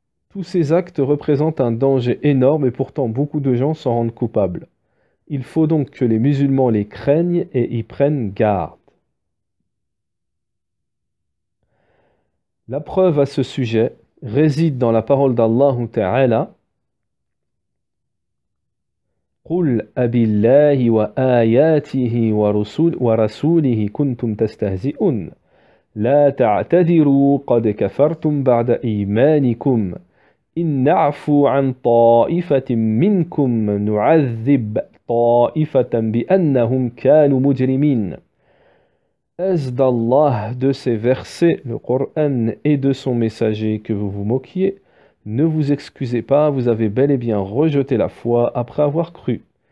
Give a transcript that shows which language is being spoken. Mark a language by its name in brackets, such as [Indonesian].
[French] Tous ces actes représentent un danger énorme et pourtant beaucoup de gens s'en rendent coupables. Il faut donc que les musulmans les craignent et y prennent garde. La preuve à ce sujet réside dans la parole d'Allah Ta'ala. [Arabic] قل أبي الله وآياته ورسوله كنتم تستهزئون لا تعتذروا قد كفرتم بعد إيمانكم إن نعفو عن طائفة منكم نعذب طائفة بأنهم كانوا مجرمين. [French] Est-ce d'Allah, de ses versets, le Coran et de son messager que vous vous moquiez? Ne vous excusez pas, vous avez bel et bien rejeté la foi après avoir cru.